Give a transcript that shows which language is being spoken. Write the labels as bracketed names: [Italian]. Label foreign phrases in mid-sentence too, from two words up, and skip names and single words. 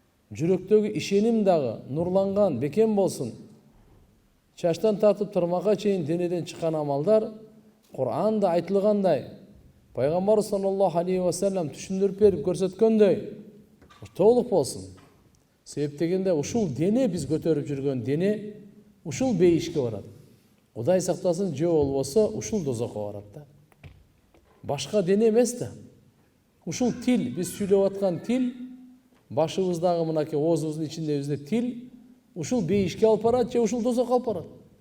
[Kyrgyz] жүрөктөгү ишеним дагы нурланган, бекем болсун. Чачтан тартып тырмакка чейин денеден чыккан амалдар Кур'анда айтылгандай, Пайгамбар [Arabic] صلى الله عليه وسلم [Kyrgyz] түшүндүрүп берип көрсөткөндөй толук болсун. Себеп дегенде ушул дене, биз көтөрүп жүргөн дене ушул бейишке барат. Кудай сактасын, же болбосо ушул дозокко барат да. Башка дене эмес да. Ушул тил, биз сүйлөп аткан тил, башыбыздагы мынакей оозубуздун ичиндеги тил, ушул бейишке алып барат же ушул дозокко алып барат.